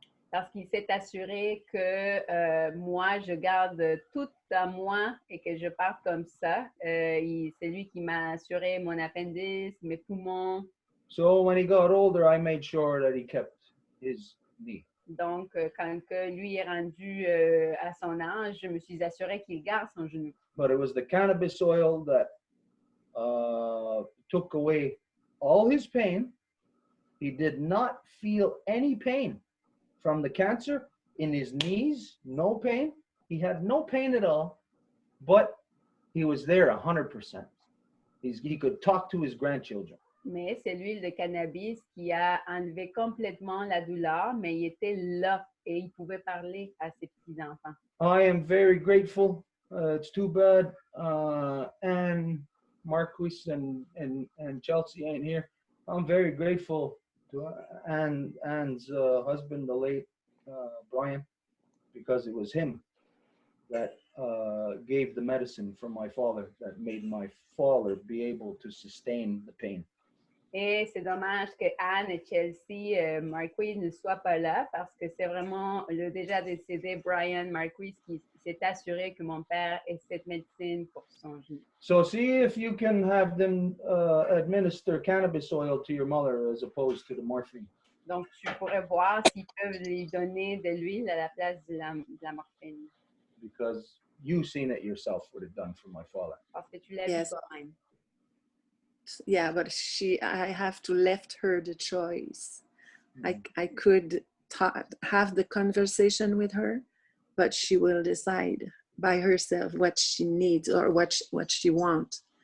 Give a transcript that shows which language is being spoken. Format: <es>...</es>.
<fr>Parce qu'il s'est assuré que moi, je garde tout à moi et que je parte comme ça. C'est lui qui m'a assuré mon appendice, mes poumons.</fr> <en>So when he got older, I made sure that he kept his knee.</en> <fr>Donc, quand que lui est rendu à son âge, je me suis assurée qu'il garde son genou.</fr> <en>But it was the cannabis oil that took away all his pain. He did not feel any pain from the cancer in his knees, no pain. He had no pain at all, but he was there 100%. He could talk to his grandchildren.</en> <fr>Mais c'est l'huile de cannabis qui a enlevé complètement la douleur, mais il était là et il pouvait parler à ses petits-enfants.</fr> <en>I am very grateful. It's too bad Anne, Marquis, and Chelsea ain't here. I'm very grateful to Anne's husband, the late Brian, because it was him that gave the medicine for my father that made my father be able to sustain the pain.</en> <fr>Et c'est dommage que Anne et Chelsea Marquis ne soient pas là parce que c'est vraiment le déjà décédé Brian Marquis qui s'est assuré que mon père ait cette médecine pour son genou.</fr> <en>So see if you can have them administer cannabis oil to your mother as opposed to the morphine.</en> <fr>Donc, tu pourrais voir s'ils peuvent lui donner de l'huile à la place de la morphine.</fr> <en>Because you've seen it yourself what it done for my father.</en> <fr>Parce que tu l'as vu</fr> <en>Yes.</en> <fr>toi-même.</fr> <en>Yeah, but I have to left her the choice. I could have the conversation with her, but she will decide by herself what she needs or what she wants.</en>